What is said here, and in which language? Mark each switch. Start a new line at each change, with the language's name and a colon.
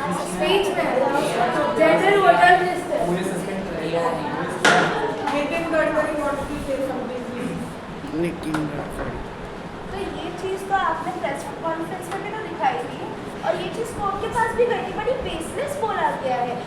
Hindi: Speech में general voter list है। मुझे सस्पेंड कर दिया है।
English: Nitin Gadkari wants to say something, please.
Hindi: तो ये चीज़ तो आपने प्रेस कॉन्फ्रेंस में भी तो दिखाई थी और ये चीज़ कोर्ट के पास भी गई थी, बड़ी बेसलेस बोला गया है।